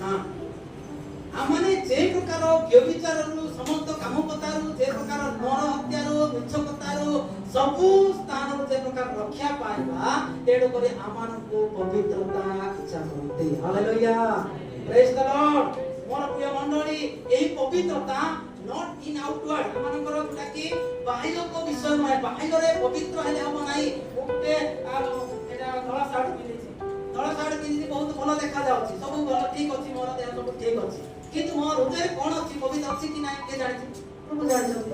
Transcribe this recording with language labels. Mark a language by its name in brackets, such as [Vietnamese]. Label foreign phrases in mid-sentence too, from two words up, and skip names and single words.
[Odia] ହଁ, ଆମମାନେ ଯେ ପ୍ରକାର ବ୍ୟଭିଚାରରୁ, ସମସ୍ତ କାମ କଥାରୁ, ଯେ ପ୍ରକାର ନର ହତ୍ୟାରୁ, ମିଛ କଥାରୁ, ସବୁ ସ୍ଥାନରୁ ଯେ ପ୍ରକାର ରକ୍ଷା ପାଇବା, ତେଣୁ କରି ଆମମାନଙ୍କୁ ପବିତ୍ରତା ଇଚ୍ଛା କରନ୍ତି। ହାଲେଲୁୟା, [English] praise the Lord. [Odia] ମୋର ପ୍ରିୟ ମଣ୍ଡଳୀ, ଏହି ପବିତ୍ରତା [English] not in outward, [Odia] ଆମମାନଙ୍କର ଯୋଉଟା କି ବାହ୍ୟକ ବିଷୟ ନୁହେଁ। ବାହ୍ୟରେ ପବିତ୍ର ହେଲେ ହବ ନାହିଁ। ଗୋଟେ ଏଟା ଧଳା ସାର୍ଟ ପିନ୍ଧିଛି, ଧଳା ସାର୍ଟ ପିନ୍ଧିଛି, ବହୁତ ଭଲ ଦେଖା ଯାଉଛି, ସବୁ ଭଲ ଠିକ ଅଛି, ମୋର ଦେହ ସବୁ ଠିକ ଅଛି, କିନ୍ତୁ ମୋ ହୃଦୟରେ କଣ ଅଛି, ପବିତ୍ର ଅଛି କି ନାହିଁ, କିଏ ଜାଣିଛି? ପ୍ରଭୁ ଜାଣିଛନ୍ତି।